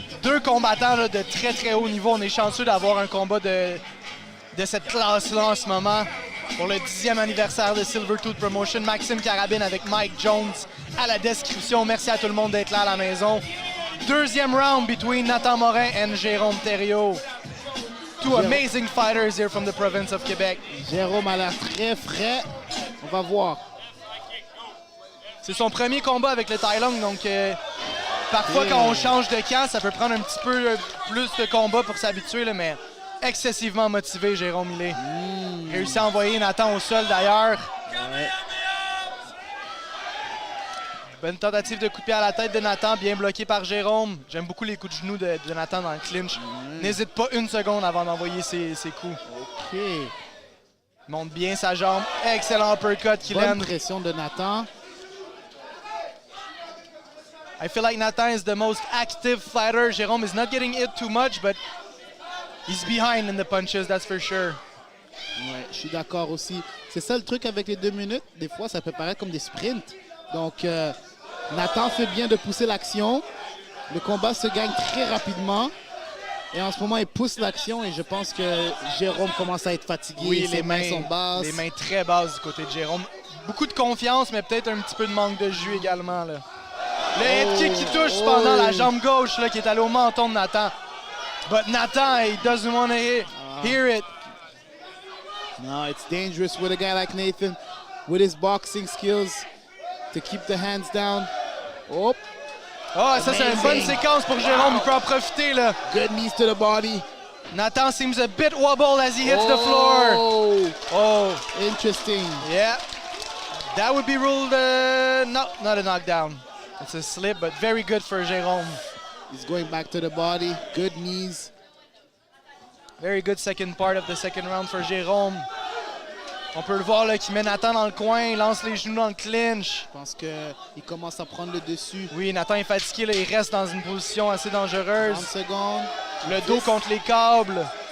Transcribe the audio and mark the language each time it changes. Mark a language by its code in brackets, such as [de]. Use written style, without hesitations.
[fr] 2 combattants là, de très très haut niveau. On est chanceux d'avoir un combat de cette classe-là en ce moment. Pour le 10e anniversaire de Silvertooth Promotion, Maxime Carabine avec Mike Jones à la description. Merci à tout le monde d'être là à la maison. [en] 2e round between Nathan Morin and Jérôme Thériault. Two amazing fighters here from the province of Quebec. [fr] Jérôme a l'air très frais. On va voir. C'est son premier combat avec le Thaïlande, donc parfois quand on change de camp, ça peut prendre un petit peu plus de combat pour s'habituer, mais excessivement motivé, Jérôme, il est. Réussi à envoyer Nathan au sol d'ailleurs. Ouais. Bonne tentative de coup de pied à la tête de Nathan, bien bloqué par Jérôme. J'aime beaucoup les coups de genoux de Nathan dans le clinch. N'hésite pas une seconde avant d'envoyer ses coups. OK. Il monte bien sa jambe. Excellent uppercut qu'il aime. Bonne pression de Nathan. [en] I feel like Nathan is the most active fighter. Jérôme is not getting hit too much, but he's behind in the punches, that's for sure. [fr] Ouais, je suis d'accord aussi. C'est ça le truc avec les 2 minutes. Des fois, ça peut paraître comme des sprints. Donc, Nathan fait bien de pousser l'action. Le combat se gagne très rapidement. Et en ce moment, il pousse l'action et je pense que Jérôme commence à être fatigué. Oui, ses mains sont basses. Les mains très basses du côté de Jérôme. Beaucoup de confiance, mais peut-être un petit peu de manque de jus également. Là. Le head kick qui touche cependant la jambe gauche là, qui est allé au menton de Nathan. [en] But Nathan, he doesn't want to hear it. No, it's dangerous with a guy like Nathan, with his boxing skills, to keep the hands down. Oh, [fr] ça c'est une bonne séquence pour Jérôme, il peut en profiter là. [en] Good knees to the body. Nathan seems a bit wobbled as he hits the floor. Oh, interesting. Yeah, that would be ruled not a knockdown. It's a slip, but very good for Jérôme. He's going back to the body, good knees. Very good second part of the second round for Jérôme. [fr] On peut le voir là, qui met Nathan dans le coin, il lance les genoux dans le clinch. Je pense qu'il commence à prendre le dessus. Oui, Nathan est fatigué, là, il reste dans une position assez dangereuse. 30 secondes. Le dos contre les câbles.